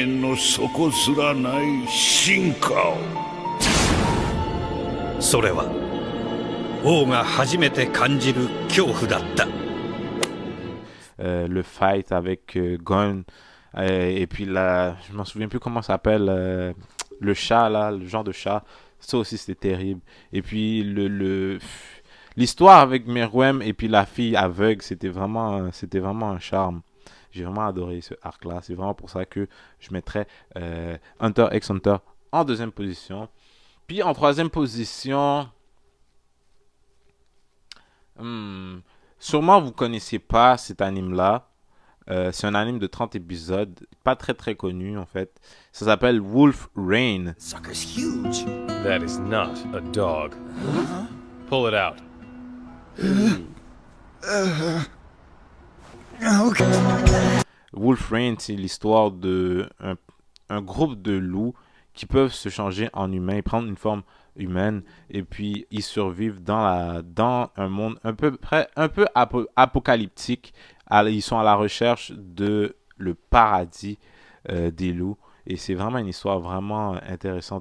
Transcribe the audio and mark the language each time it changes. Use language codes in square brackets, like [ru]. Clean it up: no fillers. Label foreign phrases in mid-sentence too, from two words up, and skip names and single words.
[ja] の底すらない進化を。それは王が初めて感じる恐怖だった。 [fr] Le fight avec Gon, et puis là, je m'en souviens plus comment ça s'appelle, le chat là, le genre de chat, ça aussi c'était terrible. Et puis l'histoire avec Meruem et puis la fille aveugle, c'était vraiment un charme. J'ai vraiment adoré ce arc là, c'est vraiment pour ça que je mettrais Hunter x Hunter en deuxième position. Puis en troisième position, sûrement vous connaissez pas cet anime là. C'est un anime de 30 épisodes, pas très très connu en fait. Ça s'appelle Wolf Rain. [en] Sucker's huge. That is not a dog. Pull it out. Okay. [fr] Wolf Rain, c'est l'histoire de un groupe de loups qui peuvent se changer en humains et prendre une forme humaine, et puis ils survivent dans un monde un peu apocalyptique. Ils sont à la recherche de le paradis des loups, et c'est vraiment une histoire vraiment intéressante.